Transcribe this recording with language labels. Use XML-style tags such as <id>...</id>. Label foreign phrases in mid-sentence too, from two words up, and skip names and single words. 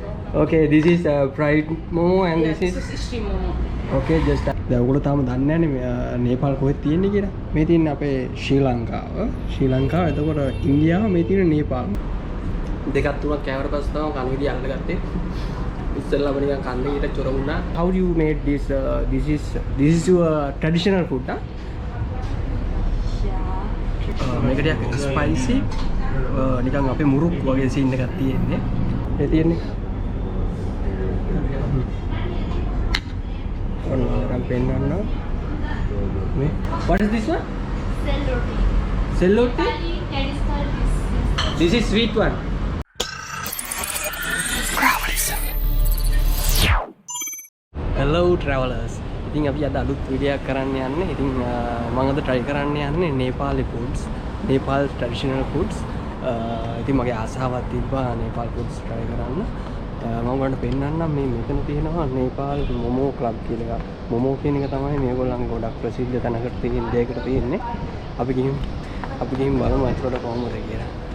<en>Okay, this is fried momo and Yeah, this this is is steam momo. okay just</en> <si>දැන් ඔයගොල්ලෝ තාම දන්නේ නැහැ නේපාල් කොහෙද තියෙන්නේ කියලා. මේ තියෙන්නේ අපේ ශ්‍රී ලංකාව. එතකොට ඉන්දියාව මේ තියෙන නේපාල්. දෙකක් තුනක් කෑවට පස්සේ තමයි කන විදිය අල්ලගත්තේ. ඉස්සෙල්ලාම නිකන් කන්නේ ඊට චොර වුණා.</si> <en>How you made this this is your traditional food huh? Yeah.</en> <si>මේක ටිකක් ස්පයිසි නිකන් අපේ මුරුක් වගේ සීන් එකක් තියෙන්නේ. ඒ තියෙන්නේ</si> <en>What is this one? Cell Cell roti? roti. Traditional dish. This is sweet one. Hello travelers.</en> <si>ඉතින් අපි අද අලුත් වීඩියෝ එකක් කරන්න යන්නේ. ඉතින් මම අද try කරන්න යන්නේ</si> <en>Nepali foods, Nepal traditional foods.</en> <si>ඉතින් මගේ ආසාවක් තිබ්බා</si> <en>Nepal foods try</en> <si>කරන්න. මම ඔයාලට පෙන්නන්නම් මේ මෙතන තියෙනවා Nepal Momo Club කියලා එකක්. Momo කියන එක තමයි මේගොල්ලන්ගේ ගොඩක් ප්‍රසිද්ධ තැනකට තියෙන දෙයකට තියෙන්නේ. අපි ගිහින් බලමු අතට කොහොමද කියලා.</si>